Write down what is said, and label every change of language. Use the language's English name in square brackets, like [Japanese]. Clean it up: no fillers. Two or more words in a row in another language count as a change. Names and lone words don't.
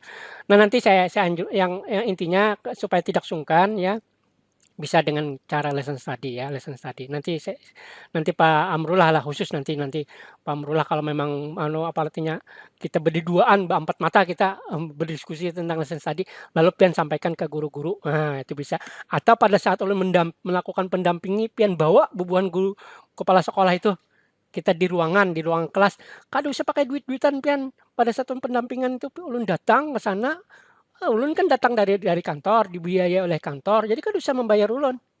[Indonesian] Nah nanti saya yang intinya supaya tidak sungkan ya, bisa dengan cara [English] lesson study [Indonesian] ya, [English] lesson study. [Indonesian] Nanti Pak Amrullah lah khusus nanti Pak Amrullah kalau memang apa artinya kita berduaan 4 mata kita berdiskusi tentang [English] lesson study, [Indonesian] lalu pian sampaikan ke guru-guru. Nah, itu bisa. [Banjar] Atau pada saat ulun melakukan pendampingi pian bawa bubuhan guru kepala sekolah itu kita di ruangan kelas. Kada usah pakai duit-duitan pian. Pada saat pendampingan itu ulun datang ke sana, ulun kan datang dari kantor, dibiayai oleh kantor, jadi kan bisa membayar ulun.